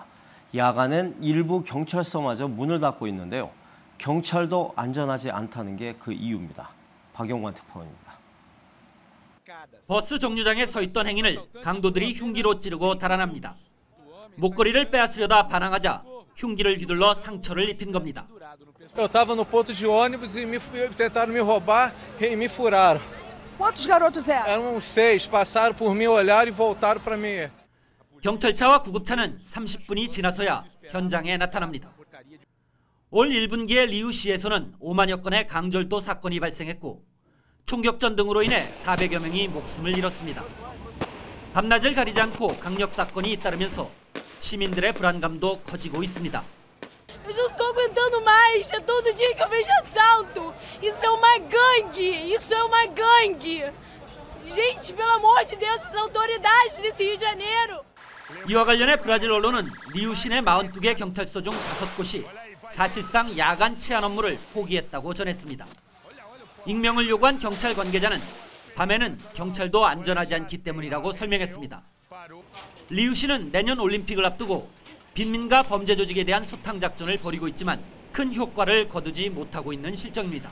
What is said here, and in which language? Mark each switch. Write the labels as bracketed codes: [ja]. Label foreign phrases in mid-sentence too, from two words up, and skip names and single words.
[ko] 야간엔 일부 경찰서마저 문을 닫고 있는데요. 경찰도 안전하지 않다는 게 그 이유입니다. 박영관 특파원입니다. 버스 정류장에 서 있던 행인을 강도들이 흉기로 찌르고 달아납니다. 목걸이를 빼앗으려다 반항하자 흉기를 휘둘러 상처를 입힌 겁니다. [pt] Eu estava no ponto de ônibus e tentaram me roubar e me furaram. Quantos garotos eram? Eram uns 6, passaram por mim, olharam e voltaram para mim. [ko] 경찰차와 구급차는 30분이 지나서야 현장에 나타납니다. 올 1분기에 리우시에서는 5만여 건의 강절도 사건이 발생했고 총격전 등으로 인해 400여 명이 목숨을 잃었습니다. 밤낮을 가리지 않고 강력 사건이 잇따르면서 시민들의 불안감도 커지고 있습니다. [pt] Eu já não tô aguentando mais, é todo dia que eu vejo assalto. Isso é uma gangue, isso é uma gangue. Gente, pelo amor de Deus, essas autoridades desse Rio de Janeiro. [ko] 이와 관련해 브라질 언론은 리우 시내 42개 경찰서 중 5곳이 사실상 야간 치안 업무를 포기했다고 전했습니다. 익명을 요구한 경찰 관계자는 밤에는 경찰도 안전하지 않기 때문이라고 설명했습니다. 리우 시는 내년 올림픽을 앞두고 빈민가 범죄 조직에 대한 소탕 작전을 벌이고 있지만 큰 효과를 거두지 못하고 있는 실정입니다.